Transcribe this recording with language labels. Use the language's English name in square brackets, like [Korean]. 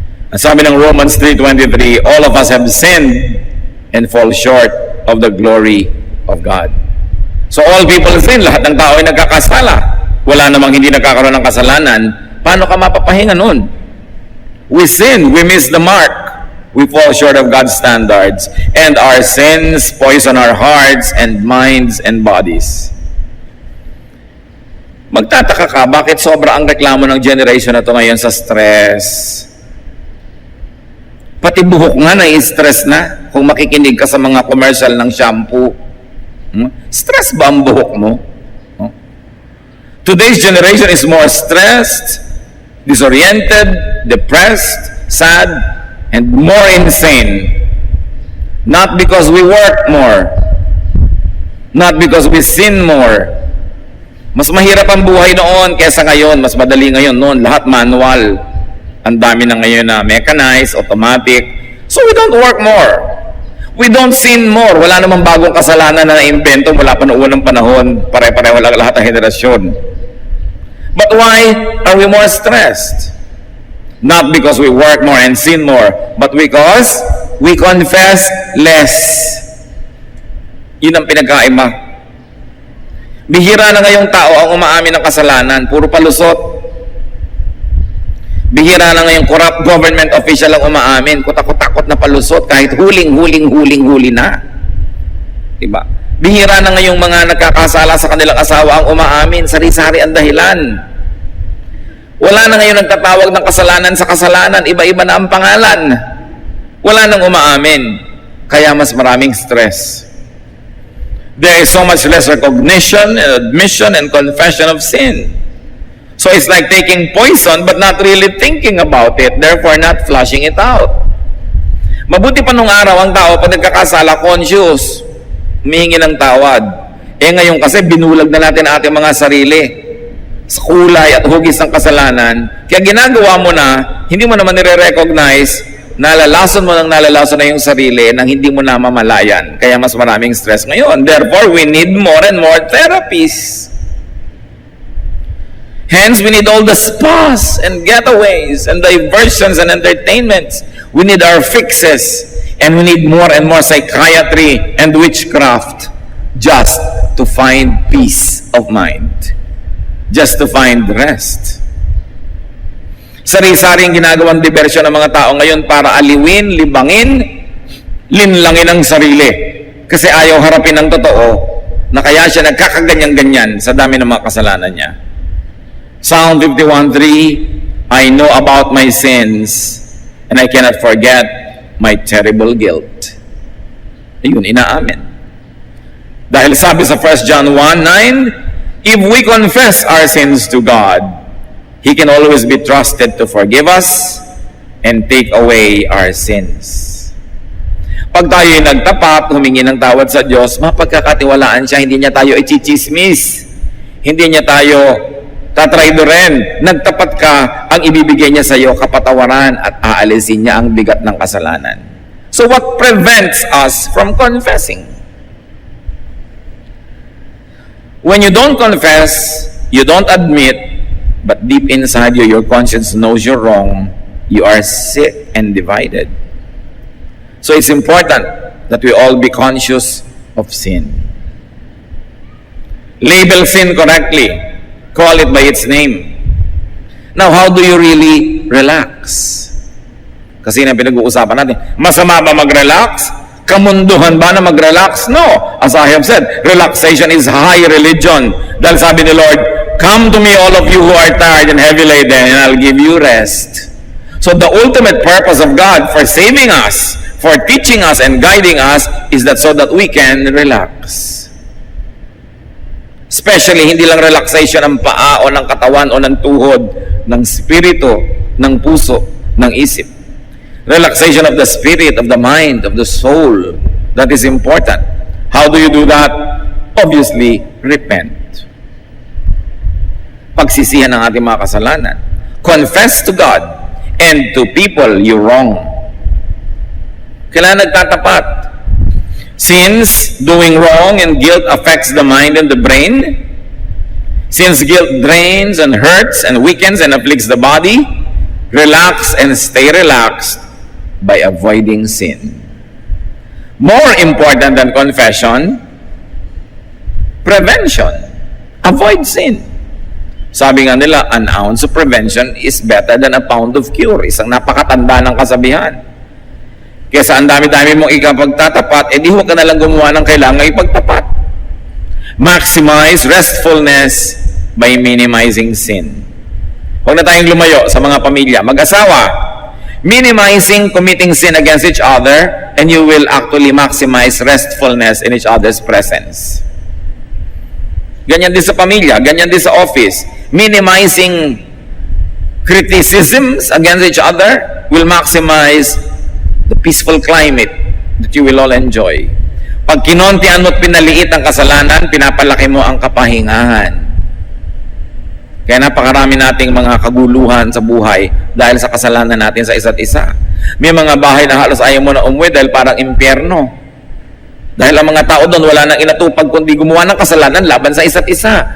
[Filipino] At sabi ng [English] Romans 3:23, all of us have sinned and fall short of the glory of God. So all people sin, [Filipino] lahat ng tao ay nagkakasala. Wala namang hindi nagkakaroon ng kasalanan. Paano ka mapapahinga nun? [English] We sin, we miss the mark. We fall short of God's standards. And our sins poison our hearts and minds and bodies. [Filipino] Magtataka ka, bakit sobra ang reklamo ng generation na to ngayon sa stress? Pati buhok nga na-stress na kung makikinig ka sa mga commercial ng shampoo. Stress ba ang buhok mo? [English] Today's generation is more stressed, disoriented, depressed, sad, and more insane. Not because we work more, not because we sin more. [Filipino] Mas mahirap ang buhay noon kaysa ngayon, mas madali ngayon. Noon, lahat manual. Ang dami na ngayon na mechanized, automatic. [English] So we don't work more. We don't sin more. [Filipino] Wala namang bagong kasalanan na na-invento mula pa noong unang panahon. Pare-pareho lang lahat ng henerasyon. [English] But why are we more stressed? Not because we work more and sin more, but because we confess less. [Filipino] Yun ang pinagkaiba. Bihira na ngayong tao ang umaamin ng kasalanan, puro palusot. Bihira na ngayong corrupt government official ang umaamin, kutakot-takot na palusot kahit huling na. Diba? Bihira na ngayong mga nagkakasala sa kanilang asawa ang umaamin, sari-sari ang dahilan. Wala na ngayon nagtatawag ng kasalanan sa kasalanan, iba-iba na ang pangalan. Wala nang umaamin, kaya mas maraming stress. [English] There is so much less recognition and admission and confession of sin. So it's like taking poison but not really thinking about it, therefore not flushing it out. [Filipino] Mabuti pa nung araw ang tao pag nagkakasala, conscious, humihingi ng tawad. Ngayon kasi binulag na natin ang ating mga sarili sa kulay at hugis ng kasalanan. Kaya ginagawa mo na, hindi mo naman nire-recognize, nalalason mo na yung sarili nang hindi mo na mamalayan. Kaya mas maraming stress ngayon. [English] Therefore, we need more and more therapies. Hence, we need all the spas and getaways and diversions and entertainments. We need our fixes. And we need more and more psychiatry and witchcraft just to find peace of mind. Just to find rest. [Filipino] Sari-saring ginagawang diversyon ng mga tao ngayon para aliwin, libangin, linlangin ang sarili. Kasi ayaw harapin ng totoo na kaya siya nagkakaganyan-ganyan sa dami ng mga kasalanan niya. [English] Psalm 51:3, I know about my sins and I cannot forget my terrible guilt. [Filipino] Ayun, inaamin. Dahil sabi sa [English] 1 John 1:9, if we confess our sins to God, He can always be trusted to forgive us and take away our sins. [Filipino] Pag tayo'y nagtapat, humingi ng tawad sa Diyos, mapagkakatiwalaan siya, hindi niya tayo i-chismis. Hindi niya tayo tatraidoren. Nagtapat ka, ang ibibigay niya sa iyo kapatawaran at aalisin niya ang bigat ng kasalanan. [English] So what prevents us from confessing? When you don't confess, you don't admit, but deep inside you, your conscience knows you're wrong, you are sick and divided. So it's important that we all be conscious of sin. Label sin correctly. Call it by its name. Now, how do you really relax? [Filipino] Kasi na pinag-uusapan natin, masama ba mag-relax? Kamunduhan ba na mag-relax? [English] No. As I have said, relaxation is high religion. [Filipino] Dahil sabi ni [English] Lord, come to me all of you who are tired and heavy laden, and I'll give you rest. So the ultimate purpose of God for saving us, for teaching us and guiding us, is that so that we can relax. Especially, [Filipino] hindi lang relaxation ng paa o ng katawan o ng tuhod, ng spirito, ng puso, ng isip. [English] Relaxation of the spirit, of the mind, of the soul. That is important. How do you do that? Obviously, repent. [Filipino] Pagsisihan ng ating mga kasalanan. [English] Confess to God and to people you wrong. [Filipino] Kailangan nagtatapat. [English] Since doing wrong and guilt affects the mind and the brain, since guilt drains and hurts and weakens and afflicts the body, relax and stay relaxed by avoiding sin. More important than confession, prevention. Avoid sin. [Filipino] Sabi nga nila, [English] an ounce of prevention is better than a pound of cure. [Filipino] Isang napakatanda ng kasabihan. Kesa ang dami-dami mong ikapagtatapat, di huwag ka nalang gumawa ng kailangan ipagtapat. [English] Maximize restfulness by minimizing sin. [Filipino] Huwag na tayong lumayo sa mga pamilya. Mag-asawa, [English] minimizing committing sin against each other, and you will actually maximize restfulness in each other's presence. [Filipino] Ganyan din sa pamilya, ganyan din sa office. [English] Minimizing criticisms against each other will maximize the peaceful climate that you will all enjoy. [Filipino] Pag kinontian mo at pinaliit ang kasalanan, pinapalaki mo ang kapahingahan. Kaya napakarami nating mga kaguluhan sa buhay dahil sa kasalanan natin sa isa't isa. May mga bahay na halos ayaw mo na umuwi dahil parang impyerno. Dahil ang mga tao doon wala nang inatupag kundi gumawa ng kasalanan laban sa isa't isa.